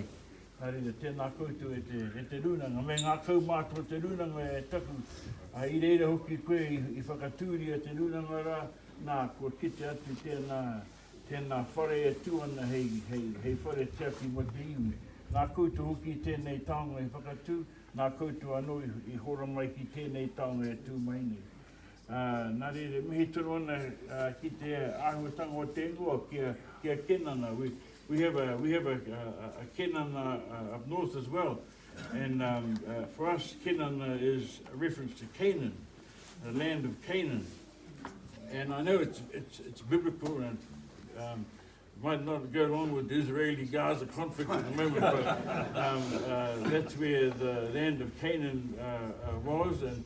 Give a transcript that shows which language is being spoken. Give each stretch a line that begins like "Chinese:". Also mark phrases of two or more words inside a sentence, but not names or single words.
Māori: Nā reire tēnā koutou e te rūnanga. Me ngā kaumātua te rūnanga e taku, I reira hoki koe I whakatūri a te rūnanga rā, nā kua kite atu tēnā whare e tūana hei whare tiaki mo te iwi. Nā koutou hoki tēnei taonga I whakatū, nā koutou anō I hora mai ki tēnei taonga e tū mai nei. Nā reire, mihi tunu ana ki te āhuatanga o te ingoa kia Kenana.
English: We have a Kenana up north as well. And for us, Kenana is a reference to Canaan, the land of Canaan. And I know it's biblical and might not go along with the Israeli-Gaza conflict at the moment, but that's where the land of Canaan was,